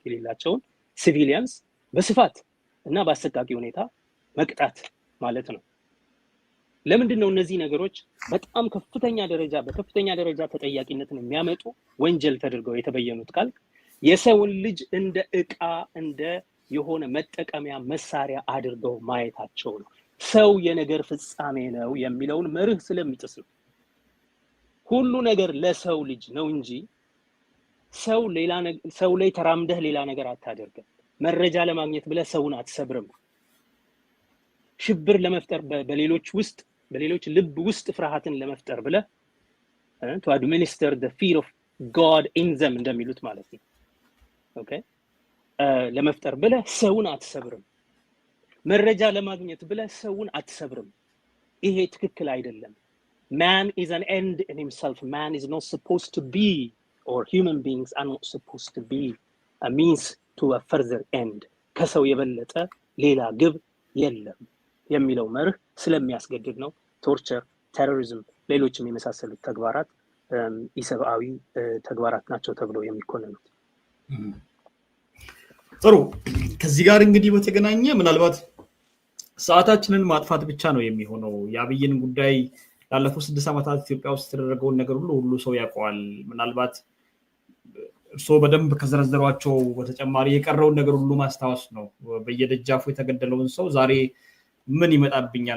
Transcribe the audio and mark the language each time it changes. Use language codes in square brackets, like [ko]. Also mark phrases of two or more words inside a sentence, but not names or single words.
[am] የሌላቸውን ሲቪሊያንስ በስፋት እና በአሰቃቂ ሁኔታ መቅጣት ማለት ነው። ለምንድን ነው እነዚህ ነገሮች በጣም በከፍተኛ ደረጃ ተጠያቂነትን የሚያመጡ ወንጀል ተደርገው የተበየኑት ካል የሰውን ልጅ እንደ ዕቃ እንደ የሆነ መጠቀሚያ መሳሪያ አድርገው ማየታቸው ነው። ሰው የነገር ፍጻሜ ነው የሚለውን መርህ ስለሚጥስ ነው። ሁሉ ነገር ለሰው ልጅ ነው እንጂ ሰው ላይ ተራምደህ ሌላ ነገር አታደርግም። መረጃ ለማግኘት ብለህ ሰውን አትሰብርም። ሽብር ለመፍጠር በሌሎች ልብ ውስጥ ፍርሃትን ለመፍጠር ብለህ [en] to administer the fear of God in them [am] እንደሚሉት ማለት ነው። ኦኬ ለመፍጠር ብለህ ሰውን አትሰብርም። መረጃ ለማግኘት ብለህ ሰውን አትሰብርም። ይሄ ትክክል አይደለም። [en] Man is an end in himself. Man is not supposed to be, or human beings are not supposed to be a means to a further end. [am] ከሰው የበለጠ ሌላ ግብ የለም የሚለው መርህ ስለሚያስገድድ ነው ቶርቸር፣ ቴሮሪዝም፣ ሌሎችም የመሳሰሉት ተግባራት ኢሰብአዊ ተግባራት ናቸው ተብለው የሚኮነኑት። ጥሩ። ከዚህ ጋር እንግዲህ በተገናኘ ምናልባት ሰዓታችንን ማጥፋት ብቻ ነው የሚሆነው። የአብይን ጉዳይ ላለፉት 6 ዓመታት ኢትዮጵያ ውስጥ የተደረገውን ነገር ሁሉ ሰው ያውቀዋል። ምናልባት እርስዎ በደንብ ከዘረዘሯቸው በተጨማሪ የቀረውን ነገር ሁሉ ማስታወስ ነው። በየደጃፉ የተገደለውን ሰው ዛሬ ምን ይመጣብኛል?